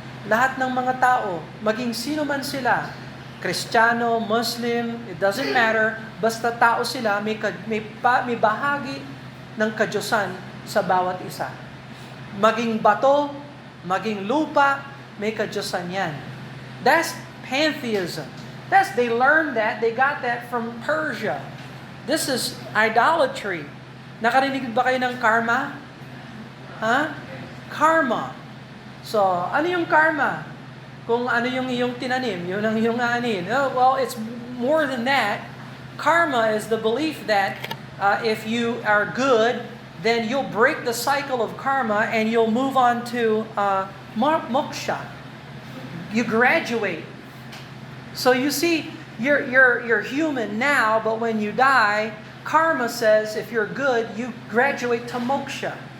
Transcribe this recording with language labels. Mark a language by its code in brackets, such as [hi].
[tl] Lahat ng mga tao, maging sino man sila, Kristiyano, Muslim, [en] it doesn't matter, [tl] basta tao sila, may bahagi ng kadyusan sa bawat isa. Maging bato, maging lupa, may kadyusan yan. [en] That's pantheism. They learned that, they got that from Persia. This is idolatry. [tl] Nakarinig ba kayo ng karma? Karma. So, ano yung karma? Kung ano yung iyong tinanim, yun ang iyong aanin. [en] Well, it's more than that. Karma is the belief that if you are good, then you'll break the cycle of karma and you'll move on to moksha. You graduate. So you see, you're human now, but when you die, karma says if you're good, you graduate to moksha.